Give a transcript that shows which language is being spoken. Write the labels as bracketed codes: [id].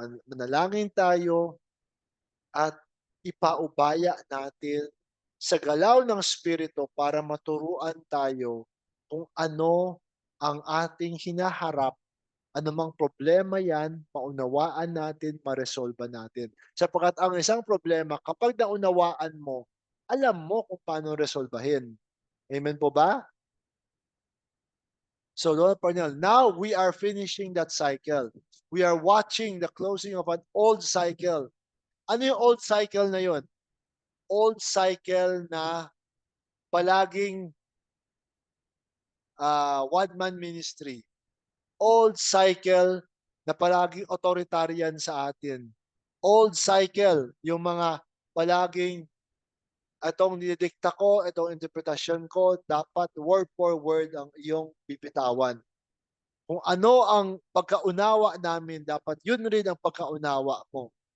[tl] Manalangin tayo at ipaubaya natin sa galaw ng Espiritu para maturuan tayo kung ano ang ating hinaharap, anumang problema yan, maunawaan natin, maresolba natin. Sapagkat ang isang problema, kapag naunawaan mo, alam mo kung paano resolbahin. Amen po ba? [en] So, Lola Parnell, now we are finishing that cycle. We are watching the closing of an old cycle. [tl] Ano yung old cycle na yun? Old cycle na palaging one-man ministry. Old cycle na palaging authoritarian sa atin. Old cycle, yung mga palaging itong dinidikta ko, itong interpretasyon ko, dapat [en] word for word [tl] ang iyong bibitawan. Kung ano ang pagkaunawa namin, dapat yun rin ang pagkaunawa mo.